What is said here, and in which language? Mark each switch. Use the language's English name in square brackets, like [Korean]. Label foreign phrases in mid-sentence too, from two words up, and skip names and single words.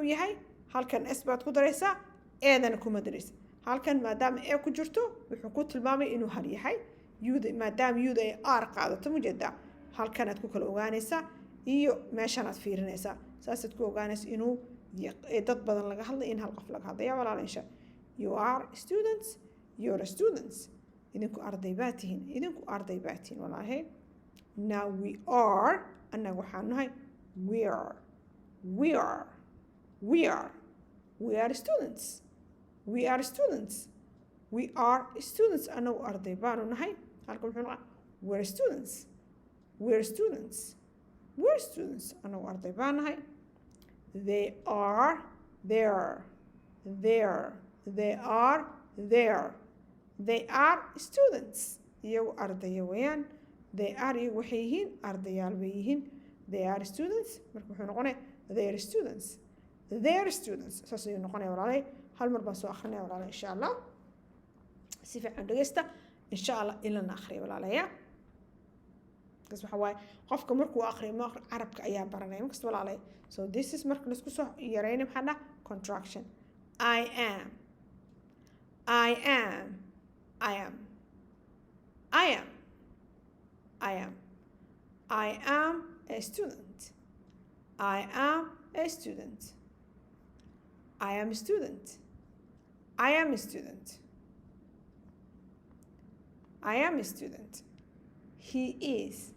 [Somali] yahay halkan s baad ku daraysaa eedana kuma daraysa halkan maadaama e ku jirto wuxuu ku tilmaamay inuu hal yahay maadaama yuda ay r qaadato mujeedaa halkanaad ku kala ogaanaysaa iyo meeshanaad fiirinaysaa saasaad ku ogaanaysa inuu dad badan laga hadlay in hal qof laga hadlaya walaala insha [English] you are students you're students [Somali] idinku arday baa tihiin walaahay [English] now we are [Somali] annaga waxaan nahay [English] we are students [Somali] annagu arday baanu nahay halka muxuu noqon [English] we're students [Somali] annagu arday baan nahay [English] they are students [Somali] iyagu ardaya weeyaan [English] they are [Somali] iyagu waxay yihiin ardayaal bay yihiin [English] they are students [Somali] marka wuxuu noqonaya [English] they're students [Somali] saas ayuu noqonaya walaalay hal mar baan soo akrinaya walaalay [Arabic] insha allah [Somali] si fiican dhegeysta [Arabic] insha allah [Somali] ilana akhriya walaalaya kas waxa waaye qofka markuu akhriyo carabka ayaa baranaya markasta walaalay [English] so this is [Somali] marka laisku soo yareyna maxaa dhaha [English] contraction I am a student I am a student he is